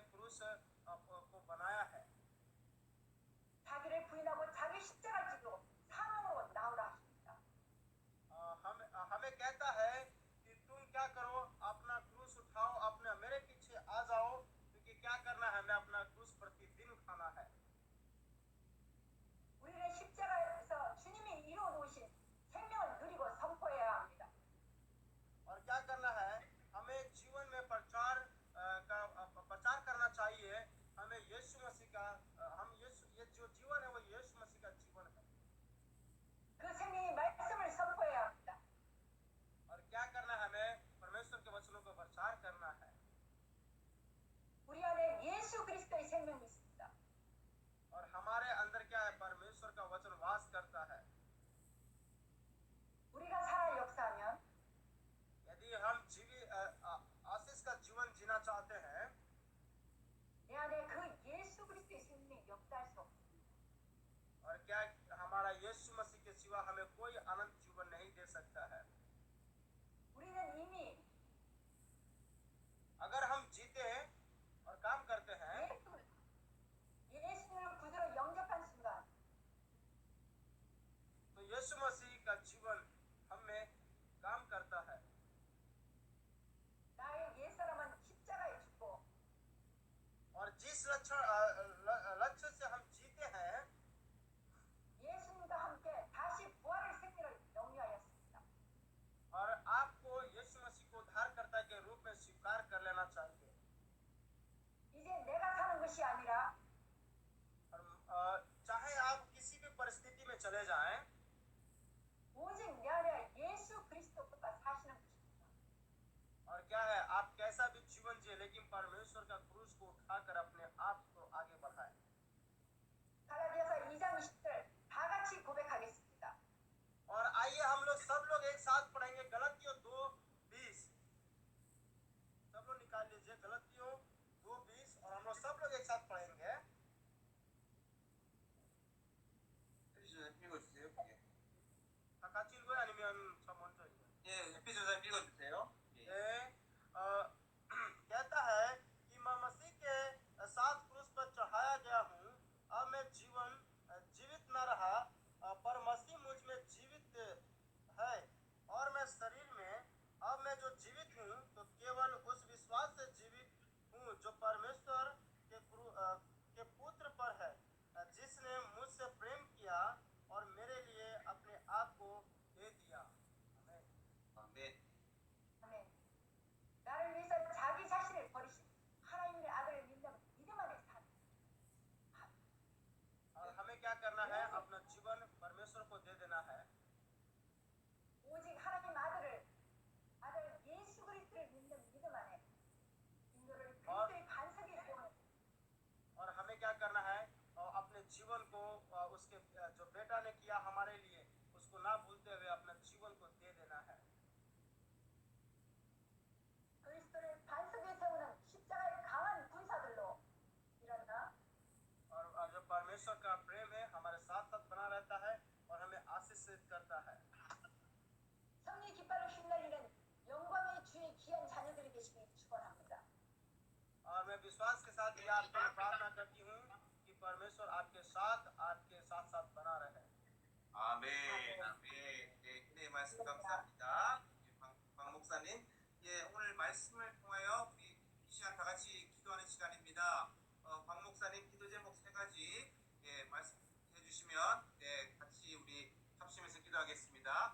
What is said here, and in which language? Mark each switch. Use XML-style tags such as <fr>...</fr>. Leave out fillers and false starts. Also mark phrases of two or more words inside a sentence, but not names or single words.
<hi>क्रूस को बनाया है।</hi> <ko>자기를 부인하고 자기 십자가를 지고 사망으로 나오라 하십니다.</ko> <hi>हमें कहता है कि तुम क्या करो, अपना क्रूस उठाओ, अपने मेरे पीछे आ जाओ, क्योंकि क्या करना है, हमें अपना क्रूस प्रतिदिन उठाना है।</hi> <ko>우리는 십자가에서 주님이 이루어 놓으신 생명을 누리고 선포해야 합니다.</ko> <hi>और क्या करना है, हमें जीवन में प्रचार करना चाहिए। हमें यीशु मसीह का ये जो जीवन है वो यीशु मसीह का जीवन है।</hi> <ko>그 생명의 말씀을 선포해야 합니다.</ko> <hi>और क्या करना है, हमें परमेश्वर के वचनों को प्रचार करना है।</hi> <ko>우리 안에 예수 그리스도의 생명이 있습니다.</ko> <hi>और हमारे अंदर क्या है, परमेश्वर का वचन वास करता है।</hi> <ko>우리가 살아 역사하면</ko> <hi>यदि हम आशीष का जीवन जीना चाहते हैं,</hi> <ko>내 안에 그 예수 그리스도의 생명이 역사할 수 없습니다.</ko> <hi>और क्या हमारा यीशु मसीह के सिवा हमें कोई अनंत जीवन नहीं दे सकता है।</hi> <ko>우리는 이미</ko> <hi>अगर हम जीते हैं और काम करते हैं,</hi> <ko>예수를 구주로 영접한 순간</ko> <hi>तो यीशु मसीह का जीवन हम में काम करता है।</hi> <ko>나의 옛사람은 십자가에 죽고</ko> <hi>और जिस लक्ष्य से हम जीते हैं,</hi> <ko>예수님과 함께 다시 부활의 생명을 영위하였습니다.</ko> <hi>और आपको यीशु मसीह को उद्धारकर्ता के रूप में स्वीकार कर लेना चाहिए।</hi> <ko>이제 내가 사는 것이 아니라</ko> <hi>और चाहे आप किसी भी परिस्थिति में चले जाएं,</hi> <ko>오직 내 안에 예수 그리스도가 사시는 것입니다.</ko> <hi>और क्या है, आप कैसा भी जीवन जिए, लेकिन परमेश्वर का क्रूस को उठाकर अपने आप को आगे बढ़ाएं।</hi> <ko>갈라디아서 2장 20절 다 같이 고백하겠습니다.</ko> <hi>और आइए हम लोग सब लोग एक साथ पढ़ेंगे गलतियों 2:20। सब लोग निकाल लीजिए गलतियों 2:20 और हम लोग सब लोग एक साथ पढ़ेंगे।</hi> <ko>읽어주세요. 다 같이 읽어요, 아니면 저 먼저 읽어요? 예, 에피소드 읽어주세요.</ko> <hi>ये कहता है कि मैं मसीह के साथ क्रूस पर चढ़ाया गया हूँ। अब मैं जीवित न रहा, पर मसीह मुझ में जीवित है, और मैं शरीर में अब मैं जो जीवित हूँ तो केवल उस विश्वास से जीवित हूँ जो परमेश्वर के पुत्र पर है, जिसने मुझसे प्रेम किया और मेरे लिए अपने आप को दे दिया। आमीन।</hi> <ko>아멘. 아멘. 나를 위해서 자기 자신을 버리신 하나님의 아들을 믿는 믿음 안에 사는</ko> <hi>और हमें क्या करना है, अपना जीवन परमेश्वर को दे देना है।</hi> <ko>오직 하나님 아들 예수 그리스도를 믿는 믿음 안에 인도를 그리스도의 반석이 되는</ko> <hi>और हमें क्या करना है, अपने जीवन को उसके जो बेटा ने किया हमारे लिए, उसको ना भूलते हुए अपना जीवन को दे देना है।</hi> <ko>그리스도를 반석에 세우는 십자가의 강한 군사들로 일어나</ko> <hi>और जो परमेश्वर का प्रेम है हमारे साथ साथ बना रहता है और हमें आशीषित करता है।</hi> <ko>승리 깃발을 휘날리는 영광의 주의 귀한 자녀들이 되시길 축원합니다.</ko> <hi>और मैं विश्वास के साथ ये आपके लिए प्रार्थना करती हूँ कि परमेश्वर आपके साथ बना रहे।</hi> <ko>아멘. 아멘. 네, 기도의 말씀 감사합니다. 박 목사님. 예, 오늘 말씀을 통하여 우리 이 시간 다 같이 기도하는 시간입니다. 박 목사님 기도 제목 3가지 예, 말씀해 주시면 네, 같이 우리 합심해서 기도하겠습니다.</ko>